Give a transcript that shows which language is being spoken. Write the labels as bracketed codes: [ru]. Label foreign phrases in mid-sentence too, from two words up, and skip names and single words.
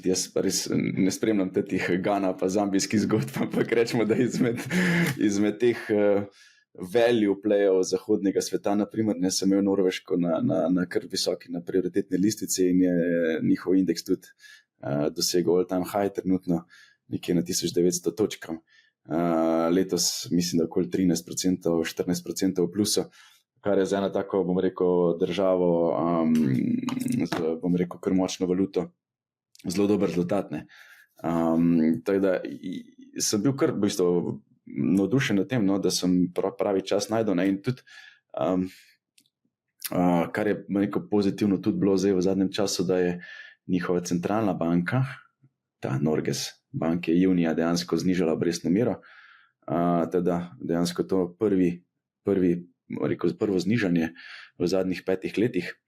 [sl] Jaz pa res ne spremljam teh Gana pa zambijskih zgodb, ampak rečemo, da izmed teh [en] value playov [sl] zahodnega sveta, naprimer, ne, sem imel Norveško na kar visoki, na prioritetni listici in je njihov indeks tudi dosegel [en] all time high [sl] trenutno, nekje na 1900 točkam. Letos mislim, da okoli 13%, 14% v plusu, kar je za eno tako, bom rekel, državo z, bom rekel, kar močno valuto, zelo dober rezultat, ne. Tako da sem bil kar v bistvu navdušen nad tem, no, da sem pravi čas najdel, ne, in tudi kar je, bom rekel, pozitivno tudi bilo zdaj v zadnjem času, da je njihova centralna banka, ta Norges bank, je junija dejansko znižala obrestno mero, teda dejansko to prvo znižanje v zadnjih 5 letih.